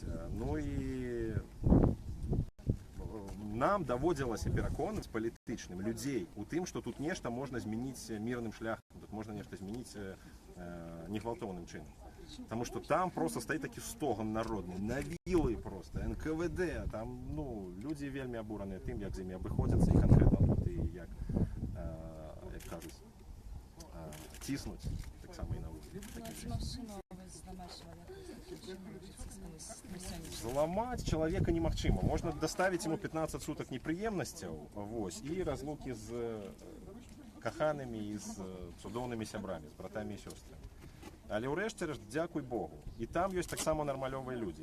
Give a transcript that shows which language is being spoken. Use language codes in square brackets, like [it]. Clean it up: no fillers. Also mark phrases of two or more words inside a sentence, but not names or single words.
[be] Ну і нам даводзілася пераконаць палітычным людзей у тым, што тут нешта можна змяніць мірным шляхам, тут можна нешта змяніць негвалтоўным чынам. Таму што там просто стаіць такі стоган народны, навілы просто, НКВД, там, ну, людзі вельмі абураныя тым, як з імі абыходзяцца, і канкрэтна тут, і [uk] як кажуть, тиснуть, так само і на вулиці. [be] Зламаць чалавека немагчыма. Можна даставіць ему 15 сутак непрыемнасцяў, вось, і разлукі з каханымі і з цудоўнымі сябрамі, з братамі і сёстрамі. Але ўрэшце рэшт, дзякуй Богу. І там ёсць таксама нармалёвыя людзі.